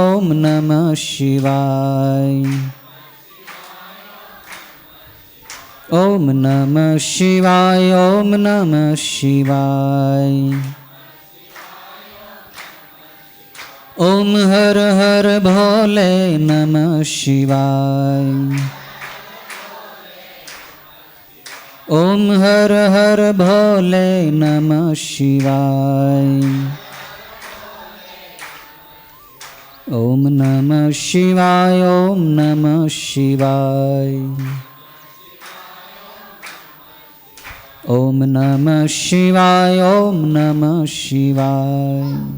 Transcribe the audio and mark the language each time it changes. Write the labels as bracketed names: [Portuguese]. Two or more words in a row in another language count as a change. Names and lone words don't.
[Sanskrit] ઓમ નમઃ શિવાય. ઓમ નમઃ શિવાય. ઓમ નમઃ શિવાય. ઓમ હર હર ભોલે નમઃ શિવાય. ओम हर हर भोले नमः शिवाय। ओम नमः शिवाय, ओम नमः शिवाय। ओम नमः शिवाय, ओम नमः शिवाय।